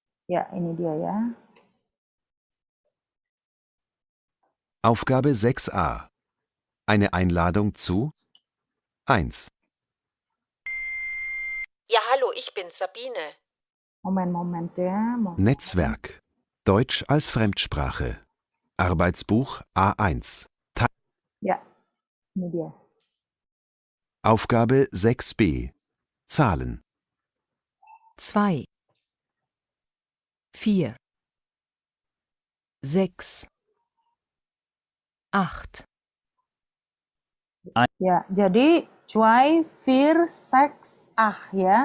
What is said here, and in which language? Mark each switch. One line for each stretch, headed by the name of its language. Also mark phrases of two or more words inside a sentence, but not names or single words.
Indonesian: Ya, ini dia ya.
German: Aufgabe 6a. Eine Einladung zu 1. Ja, hallo, ich bin Sabine.
Indonesian: Moment ya.
German: Netzwerk. Deutsch als Fremdsprache. Arbeitsbuch A1.
Indonesian: Ya, ini dia.
German: Aufgabe 6b. Zahlen. 2, 4, 6, 8.
Indonesian: Ya, jadi 2, 4, 6, ya.